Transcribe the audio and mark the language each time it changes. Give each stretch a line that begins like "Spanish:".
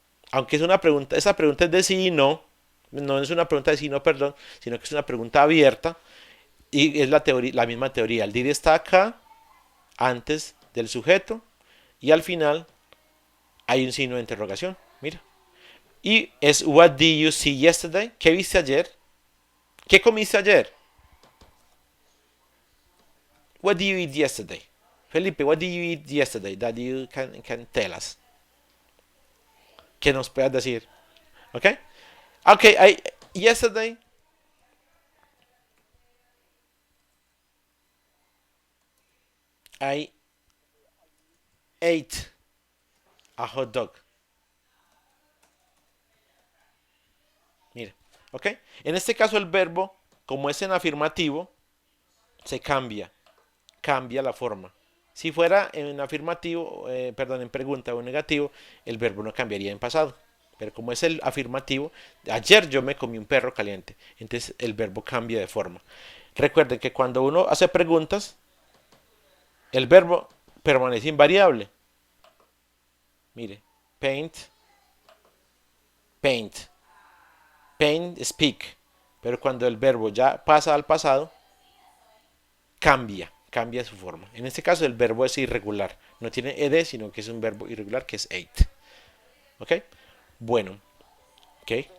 Spanish: Aunque es una pregunta, esa pregunta es de sí y no, no es una pregunta de sí y no, perdón, sino que es una pregunta abierta y es la misma teoría. El did está acá, antes del sujeto, y al final hay un signo de interrogación. Mira. Y es
English: what did you see yesterday?
Spanish: ¿Qué viste ayer? ¿Qué comiste ayer?
English: What did you eat yesterday? Felipe, what did you eat yesterday that you can tell us?
Spanish: Que nos puedas decir.
English: ¿Ok? Ok, yesterday I ate a hot dog.
Spanish: Mira, ¿ok? En este caso el verbo, como es en afirmativo, se cambia la forma. Si fuera en afirmativo, perdón, en pregunta o en negativo, el verbo no cambiaría en pasado. Pero como es el afirmativo, ayer yo me comí un perro caliente. Entonces el verbo cambia de forma. Recuerden que cuando uno hace preguntas, el verbo permanece invariable. Mire, paint, paint, paint, speak. Pero cuando el verbo ya pasa al pasado, cambia su forma. En este caso el verbo es irregular, no tiene ed, sino que es un verbo irregular que es ate. ¿Ok? Bueno, ok.